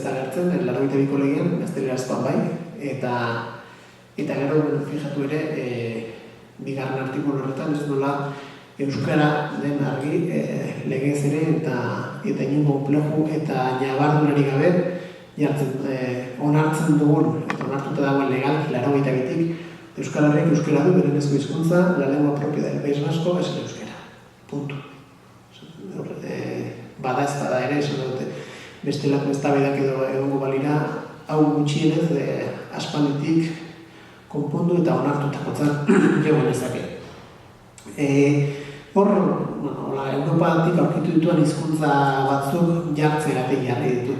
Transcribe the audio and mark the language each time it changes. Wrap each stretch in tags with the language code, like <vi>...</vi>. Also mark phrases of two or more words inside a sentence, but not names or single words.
<eu>da gertzen, 82ko legean, gaztelerazkoan bai, eta gero fijatu ere, bigarren artikulu horretan ez nola euskara den argi legez ere eta inungo konpleju eta nabardunari gabe onartzen dugun, eta onartuta dagoen legal, 82tik, euskal herriak euskara du, berenezko hizkuntza,</eu> <es>la lengua propia del País Vasco es el euskera. Punto.</es> <eu>Bada ez bada ere, esan dute, bestelako eztabaidak egongo balira, hau gutxienez aspalditik konpondu eta onartutakotzat jo genezake. Hor, Europatik aurkitu dituen hizkuntza batzuk jartzeagatik jarri ditut.</eu>